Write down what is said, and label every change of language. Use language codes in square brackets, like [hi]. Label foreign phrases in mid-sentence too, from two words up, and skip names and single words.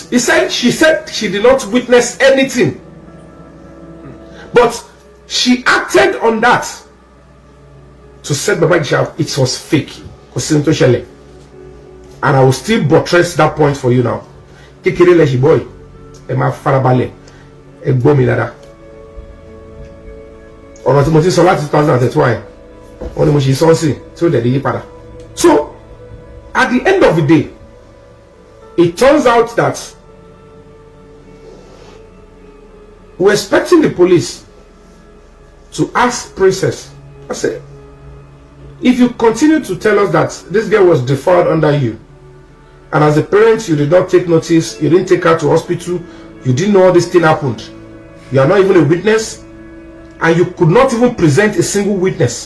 [en] She said she did not witness anything, but she acted on that to set Baba Ijesha it was fake. And I will still buttress that point for you now. [yo] Kekere leshi boy, ema farabale, egbo mi dada. Ọ̀rọ̀ tí mo ti sọ láti 2021, wọ́n ní mo ṣe sọ́ọ̀sì tí ó dẹ̀ di yípadà. [en] So at the end of the day, it turns out that we're expecting the police to ask Princess, I said, if you continue to tell us that this girl was defiled under you, and as a parent you did not take notice, you didn't take her to hospital, you didn't know all this thing happened, you are not even a witness, and you could not even present a single witness.